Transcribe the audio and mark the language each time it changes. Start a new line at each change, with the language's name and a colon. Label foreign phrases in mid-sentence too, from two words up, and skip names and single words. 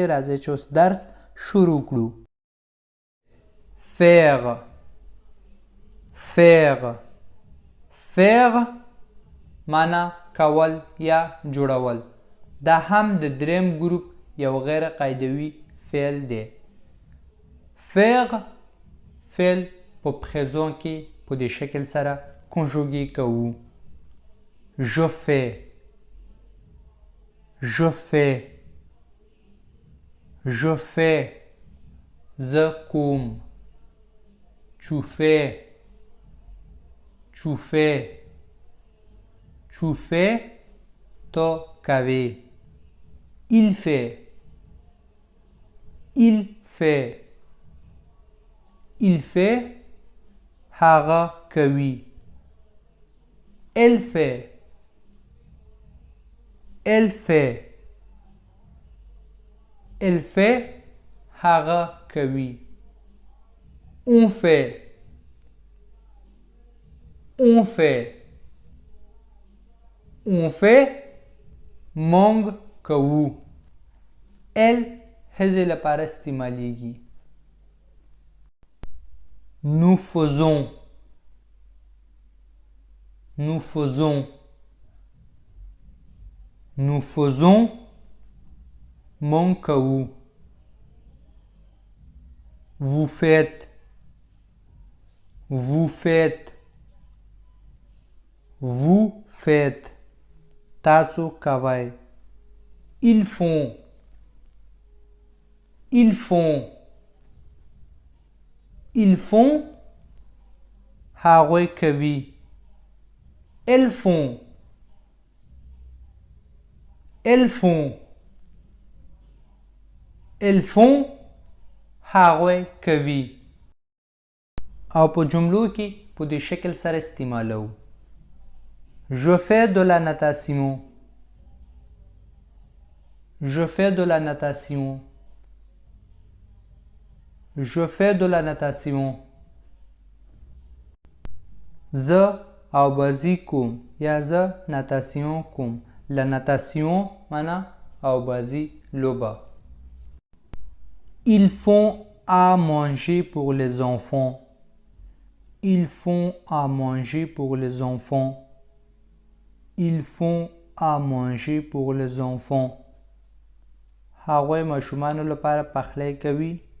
Pashto: راځئ چې اوس درس شروع کړو.
French: faire faire faire
Pashto: معنا کول یا جوړول. دا هم د دریم ګروپ یو غیر قاعدوي فعل دی. faire فعل په présent کې په دې شکل سره کنجوګې کوو.
French: je fais je fais je fais
Pashto: زه کوم.
French: tu fais tu fais tu fais
Pashto: ته کوې.
French: il fait il fait il fait
Pashto: هغه کوي.
French: elle fait elle fait elle fait
Pashto: هغه کوي.
French: on fait on fait on fait
Pashto: مونږ کوو. elle هزې لپاره استعمالیږي.
French: nous faisons nous faisons nous faisons
Pashto: مونږ کوو.
French: vous faites vous faites vous faites
Pashto: تاسو کوئ.
French: ils font ils font ils font
Pashto: هغوی کوي.
French: elles font elles font elles font
Pashto: هغوی کوي. او په جملو کې په دې شکل سره استعمالو.
French: je fais de la natation je fais de la natation je fais de la natation
Pashto: زه او بازی کوم یا زه ناتاسیون کوم.
French: la natation
Pashto: معنا او بازی لوبه.
French: ils font à manger pour les enfants ils font à manger pour les enfants ils font à manger pour les enfants
Pashto: هغوی ماشومانو لپاره پخلی کوي.